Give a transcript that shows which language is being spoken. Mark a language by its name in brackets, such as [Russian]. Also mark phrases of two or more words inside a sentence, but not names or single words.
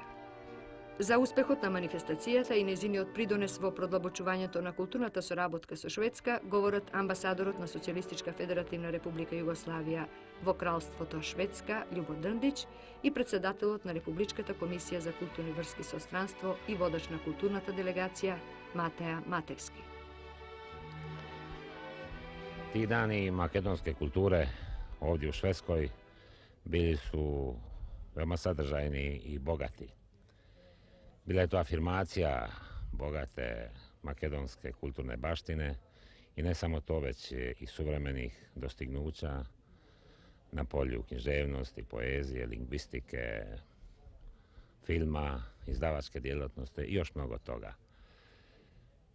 [Macedonian] За успехот на манифестацијата и незиниот придонес во продлабочувањето на културната соработка со Шведска говорат амбасадорот на Социјалистичка федеративна република Југославија во Кралството Шведска Љубо Дрндич и председателот на Републичката комисија за културни врски со странство и водач на културната делегација Матеа Матевски. [Croatian] Ti dani makedonske kulture ovdje u Švedskoj bili su veoma sadržajni i bogati. Bila je to afirmacija bogate makedonske kulturne baštine i ne samo to, već i suvremenih dostignuća na polju književnosti, poezije, lingvistike, filma, izdavačke djelatnosti i još mnogo toga.